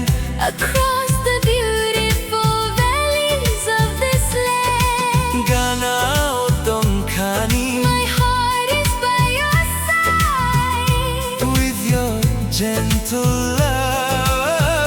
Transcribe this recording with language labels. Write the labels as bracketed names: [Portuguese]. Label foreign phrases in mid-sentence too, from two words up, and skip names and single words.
[English] Across the beautiful valleys of this land [Kok Borok] Gana otong khani [English] My heart is by your side with your gentle love